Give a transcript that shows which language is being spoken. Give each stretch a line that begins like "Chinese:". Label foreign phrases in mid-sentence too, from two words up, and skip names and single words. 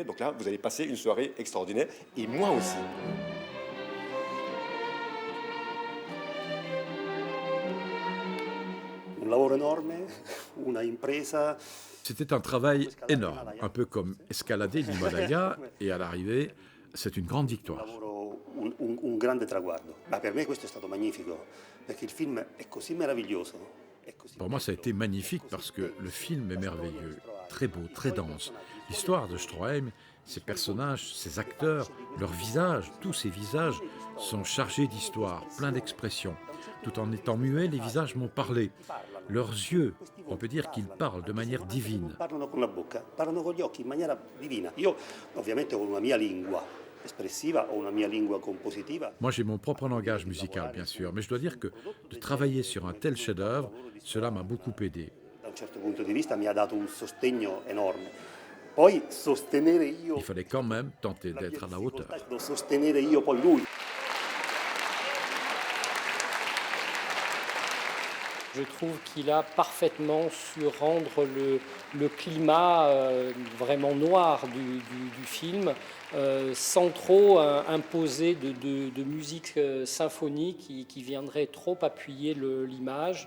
French: Donc là, vous allez passer une soirée extraordinaire, et moi aussi. C'était un travail énorme, un peu comme escalader l'Himalaya, et à l'arrivée, c'est une grande victoire.
Italian: Un grande traguardo. Ma per me questo è stato magnifico, perché il film è così meraviglioso.
French: Pour moi, ça a été magnifique parce que le film est merveilleux, très beau, très dense. L'histoire de Stroheim, ses personnages, ses acteurs, leurs visages, tous ces visages sont chargés d'histoire, pleins d'expressions. Tout en étant muets, les visages m'ont parlé. Leurs yeux, on peut dire qu'ils parlent de manière divine.
Italian: Parlano con la bocca, parlano con gli occhi in maniera divina. Io ovviamente ho una mia lingua espressiva, ho una mia lingua compositiva.
French: Moi, j'ai mon propre langage musical, bien sûr, mais je dois dire que de travailler sur un tel chef-d'œuvre, cela m'a beaucoup aidé.
Italian: Da un certo punto di vista mi ha dato un sostegno enorme. Poi sostenere io.
French: Il fallait quand même tenter d'être à la hauteur.
Italian: Devo sostenere io poi lui.
French: Je trouve qu'il a parfaitement su rendre le climat vraiment noir du film, sans trop imposer de musique symphonique qui viendrait trop appuyer l'image.